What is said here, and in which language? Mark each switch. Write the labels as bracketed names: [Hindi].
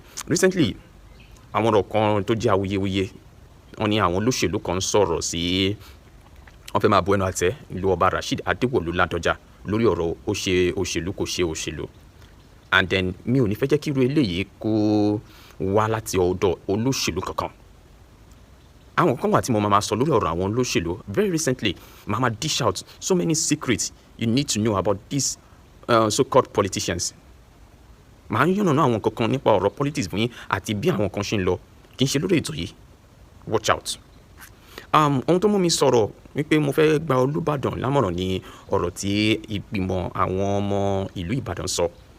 [English] Recently, [Yoruba] àwọn ọ̀rọ̀ kan tó jẹ́ awuyewuye, wọ́n ní àwọn olóṣèlú kan ń sọ̀rọ̀ sí, wọ́n fẹ́ máa bu ẹnu àtẹ́ lu Ọba Rasheed Adéwọ̀lú Ládọjà lórí ọ̀rọ̀ ó ṣe òṣèlú kò ṣe òṣèlú. [English] And then [Yoruba] mi ò ní fẹ́ jẹ́ kí irú eléyìí kó wá láti ọ̀dọ̀ olóṣèlú kankan. Àwọn kan wà tí mo máa sọ lórí ọ̀rọ̀ àwọn olóṣèlú. [English] Very recently, mama dish out so many secrets you need to know about these so-called politicians. [Yoruba] Màá ń yànnàná àwọn kankan nípa ọ̀rọ̀ politics fún yín àti bí àwọn kan ṣe ń lọ, kì í ṣe lórí ètò yìí. [English] Watch out. [Yoruba] Ohun tó mú mi sọ̀rọ̀ wípé mo fẹ́ gba Olúbàdàn lámọ̀ràn ní ọ̀rọ̀ tí ìgbìmọ̀ àwọn ọmọ ìlú Ìbàdàn sọ.